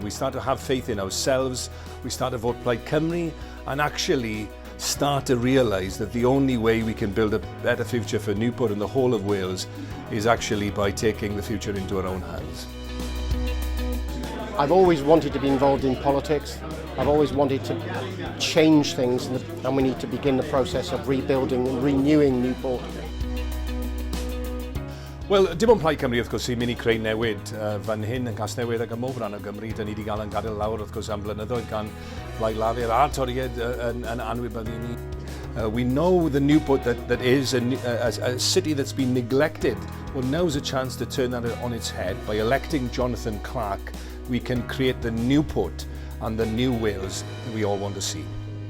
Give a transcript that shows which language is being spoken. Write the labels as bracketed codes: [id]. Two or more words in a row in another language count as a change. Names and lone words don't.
[en] We start to have faith in ourselves, we start to vote Plaid Cymru, and actually start to realise that the only way we can build a better future for Newport and the whole of Wales is actually by taking the future into our own hands. I've always wanted to be involved in politics. I've always wanted to change things, and we need to begin the process of rebuilding and renewing Newport. [cy] Wel, dim ond Plaid Cymru wrth gwrs sy'n mynd i creu newid fan hyn yn Casnewydd ac ym modd ran o Gymru. Da ni wedi cael yn gadael lawr wrth gwrs am blynyddoedd gan Blaid Lafur a'r toriad yn anwybyddu ni. [en] We know the Newport that is a city that's been neglected. Well, now's a chance to turn that on its head. By electing Jonathan Clark, we can create the Newport and the new Wales that we all want to see.